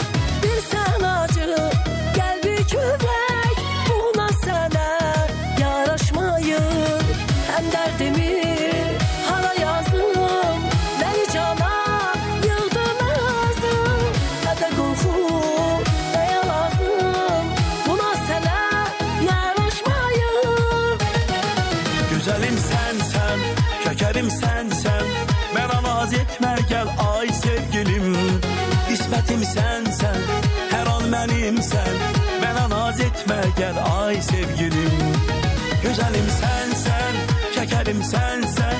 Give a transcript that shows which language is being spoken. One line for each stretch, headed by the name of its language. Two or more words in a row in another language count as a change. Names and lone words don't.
Azerbaijani: Bir sən acı, qəlbi kövrək, buna sənə yaraşmayır. Həm dərdimi hara yazdım, nəyi cana yığdım əzim. Hədə qorxu, nəyə lazım, buna sənə yaraşmayır.
Turkish: Güzelim sensen, şekerim sensen. Bana naz etme gel ay sevgilim. İsmetim sensen, her an benimsen. Bana naz etme gel ay sevgilim. Güzelim sensen, şekerim sensen.